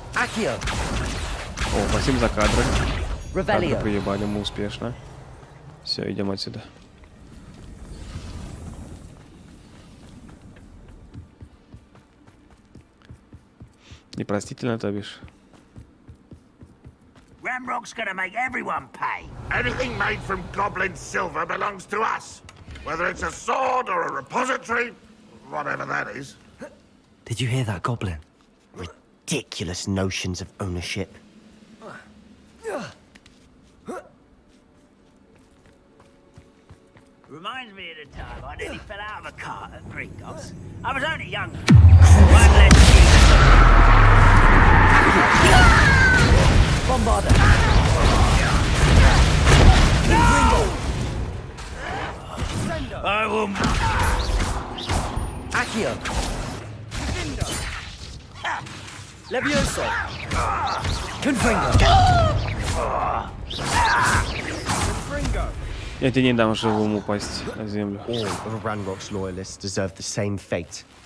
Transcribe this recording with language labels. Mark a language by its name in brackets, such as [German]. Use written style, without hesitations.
[Russian] О, спасибо за кадры. Кадры поебали мы успешно. Все, идем отсюда. Непростительно, то бишь. [English] Ranrock's gonna make everyone pay. Anything made from goblin silver belongs to us. Whether it's a sword or a repository, whatever that is. Did you hear that, Goblin? Ridiculous notions of ownership. Reminds me of the time I nearly fell out of a cart at Gringotts. I was only young. Bombarda. I will. Accio. Levioso. Confringo. [Russian] Я тебе не дам живому упасть на землю. [English] All of Ranrock's loyalists deserve the same fate.